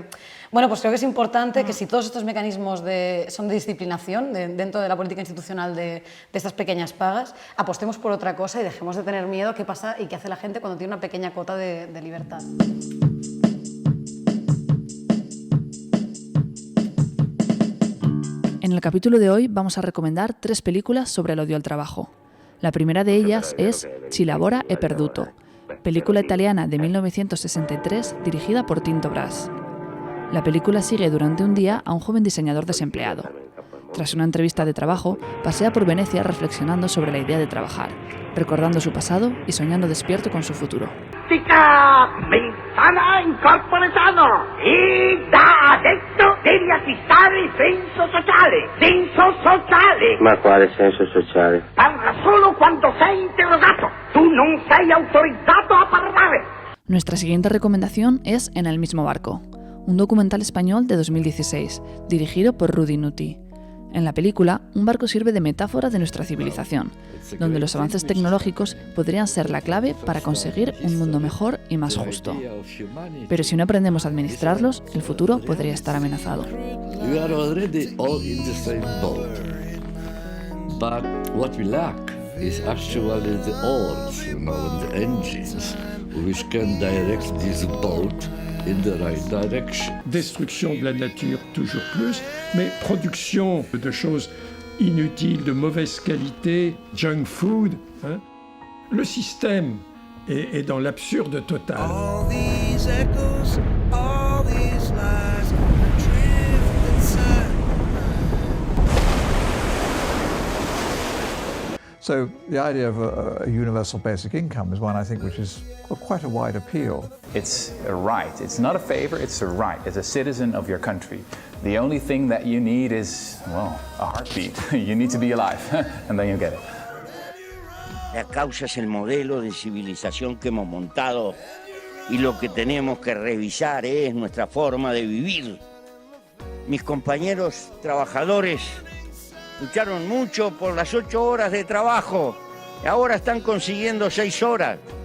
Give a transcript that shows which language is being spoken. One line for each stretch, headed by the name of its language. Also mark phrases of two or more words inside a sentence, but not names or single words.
Spanish: Bueno, pues creo que es importante que si todos estos mecanismos son de disciplinación dentro de la política institucional de estas pequeñas pagas, apostemos por otra cosa y dejemos de tener miedo a qué pasa y qué hace la gente cuando tiene una pequeña cuota de libertad. En el capítulo de hoy vamos a recomendar 3 películas sobre el odio al trabajo. La primera de ellas es Chi lavora è perduto, película italiana de 1963 dirigida por Tinto Brass. La película sigue durante un día a un joven diseñador desempleado. Tras una entrevista de trabajo, pasea por Venecia reflexionando sobre la idea de trabajar, recordando su pasado y soñando despierto con su futuro.
Italian: Mi sana incorporato e da adesso devi acquistare senso sociale. Senso sociale. Ma quale senso sociale? Parla solo quando sei interrogato. Tu non sei autorizzato a parlare.
Spanish: Nuestra siguiente recomendación es En el mismo barco, un documental español de 2016, dirigido por Rudy Nuti. En la película, un barco sirve de metáfora de nuestra civilización, donde los avances tecnológicos podrían ser la clave para conseguir un mundo mejor y más justo. Pero si no aprendemos a administrarlos, el futuro podría estar amenazado.
English: We are already all in the same boat. But what we lack is actually the oars, and the engines, which can direct this boat in the right direction.
French: Destruction de la nature toujours plus, mais production de choses inutiles, de mauvaise qualité,
English: junk food.
French: Hein? Le système est dans l'absurde total.
English: All these echoes, all these lies, drift inside. So the idea of a universal basic income is one, I think, which is quite a wide appeal. It's a right. It's not a favor, it's a right. As a citizen of your country, the only thing that you need is, well, a heartbeat. You need to be alive, and then you get it.
Spanish: La causa es el modelo de civilización que hemos montado y lo que tenemos que revisar es nuestra forma de vivir. Mis compañeros trabajadores lucharon mucho por las 8 horas de trabajo y ahora están consiguiendo 6 horas.